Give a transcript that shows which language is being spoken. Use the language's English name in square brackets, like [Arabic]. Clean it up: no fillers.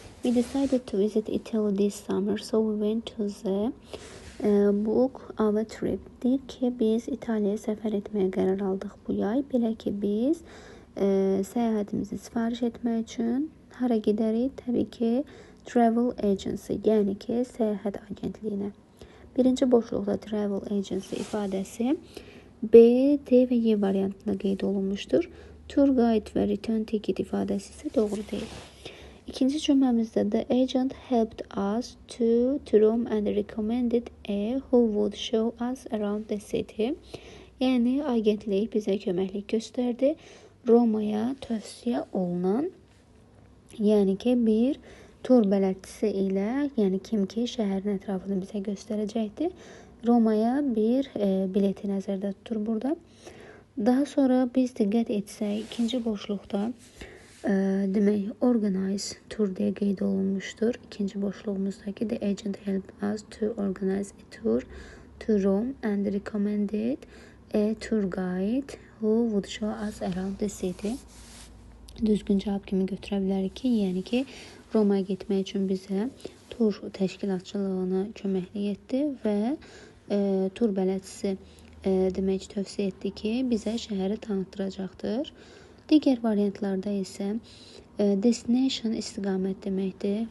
[English] We decided to visit Italy this summer, so we went to the book our trip. [Azerbaijani] Deyir ki, biz İtalya'ya səfər etməyə qərar aldıq bu yay. Belə ki, biz səyahətimizi sifariş etmək üçün hara gedərik? Təbii ki, travel agency, yəni ki, səyahət agentliyinə. Birinci boşluqda travel agency ifadəsi B, D və Y variantında qeyd olunmuşdur. Tour guide və return ticket ifadəsi isə doğru deyil. [English] İkinci cümləmizdə the agent helped us to Rome and recommended a who would show us around the city. [Azerbaijani] Yəni agentlik bizə köməklik göstərdi. Romaya tövsiyə olunan, yəni ki, bir tur bələdçisi ilə, yəni kim ki şəhərin ətrafını bizə göstərəcəkdir. Romaya bir bileti nəzərdə tutur burada. Daha sonra biz diqqət etsək, ikinci boşluqda demək organize tour deyə qeyd olunmuşdur. [English] İkinci boşluğumuzdakı the agent helped us to organize a tour to Rome and recommended a tour guide who would show us around the city. [Azerbaijani] Düzgün cavab kimi götürə bilərik ki, yəni ki, Romaya getmək üçün bizə tur təşkilatçılığına köməklik etdi və tur bələdçisi demək tövsiyə etdi ki, bizə şəhəri tanıtdıracaqdır. Digər variantlarda isə destination istiqamət deməkdir.